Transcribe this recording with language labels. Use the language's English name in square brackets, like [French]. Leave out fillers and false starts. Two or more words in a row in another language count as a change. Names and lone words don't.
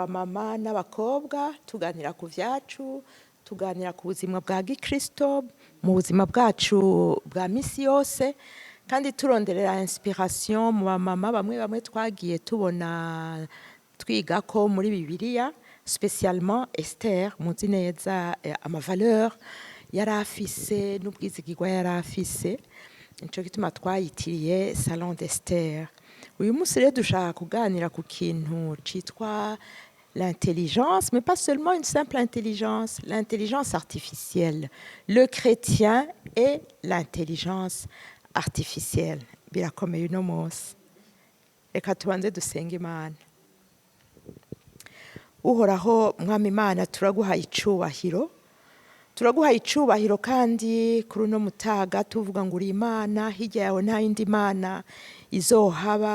[Rundi] mama n'abakobwa tuganira ku vyacu tuganira ku buzima bwa gikristo mu buzima bwacu bwa misi yose kandi turonderera inspiration mu mama bamwe twagiye tubona twiga ko muri Bibiliya spécialement Esther muzi neza ama valeur yarafise n'ubwizigirwa yarafise nico gituma twayitiriye Salon d'Esther. Uyu munsi rero dushaka kuganira ku kintu citwa [French] l'intelligence, mais pas seulement une simple intelligence, l'intelligence artificielle, le chrétien et l'intelligence artificielle. [Rundi] Birakomeye uno munsi. Reka tubanze dusenge Imana. Uhoraho mwami Imana turaguhaye icubahiro. Turaguhaye icubahiro kandi kuri uno mutaga tuvuga ngo uri Imana hirya yawe nta yindi Imana izohaba.